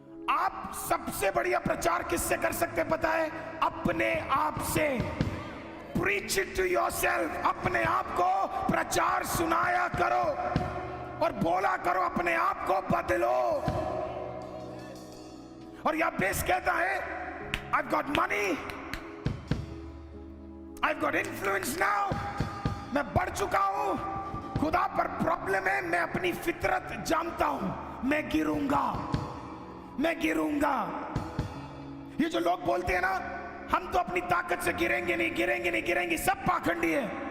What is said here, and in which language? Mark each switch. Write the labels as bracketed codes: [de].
[hi] आप सबसे बढ़िया प्रचार किससे कर सकते पता है? अपने आप से। [en] Preach it to yourself। [hi] अपने आप को प्रचार सुनाया करो और बोला करो, अपने आप को बदलो। और याबेस कहता है [en] I've got money, I've got influence now। [hi] मैं बढ़ चुका हूं, खुदा पर प्रॉब्लम है, मैं अपनी फितरत जानता हूं, मैं गिरूंगा, मैं गिरूंगा। ये जो लोग बोलते हैं ना हम तो अपनी ताकत से गिरेंगे नहीं, गिरेंगे नहीं, गिरेंगे, सब पाखंडी है।